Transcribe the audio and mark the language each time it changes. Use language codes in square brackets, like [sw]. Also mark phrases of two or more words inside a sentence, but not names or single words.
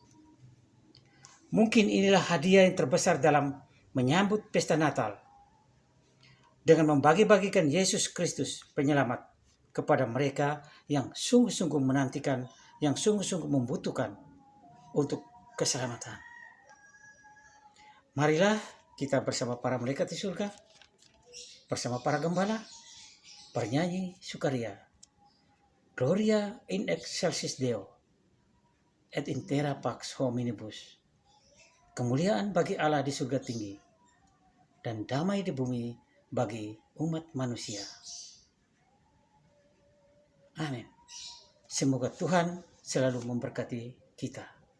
[id] Mungkin inilah hadiah yang terbesar dalam menyambut pesta Natal, dengan membagi-bagikan Yesus Kristus Penyelamat kepada mereka yang sungguh-sungguh menantikan, yang sungguh-sungguh membutuhkan untuk keselamatan. Marilah kita bersama para malaikat di surga, bersama para gembala, bernyanyi sukaria. [la] Gloria in excelsis Deo, et in terra pax hominibus. [id] Kemuliaan bagi Allah di surga tinggi, dan damai di bumi bagi umat manusia. Amin. Semoga Tuhan selalu memberkati kita.